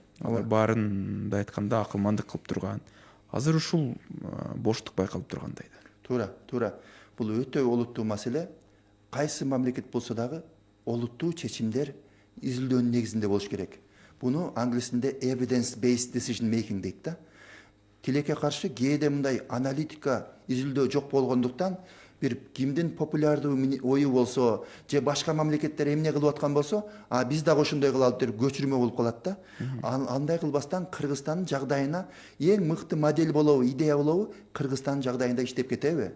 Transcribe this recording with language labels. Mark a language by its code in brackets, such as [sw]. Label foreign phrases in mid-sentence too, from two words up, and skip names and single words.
[ky] Алар баарын да айтканда акылмандык кылып турган. Азыр ушул боштук байкалып тургандай да. Туура. Бул өтө олуттуу маселе. Кайсы мамлекет болсо дагы олуттуу чечимдер изилдөөнүн негизинде болуш керек. Буну англисинде [en] evidence based decision making [ky] дейт да. Тилекке каршы кээде мындай аналитика изилдөө жок болгондуктан бир кимдин популярдуу ою болсо же башка мамлекеттер эмне кылып аткан болсо, биз дагы ошондой кылалы деп көчүрмө болуп калат да. Андай кылбастан Кыргызстандын жагдайына эң мыкты модель болобу, идея болобу, Кыргызстандын жагдайында иштеп кетеби?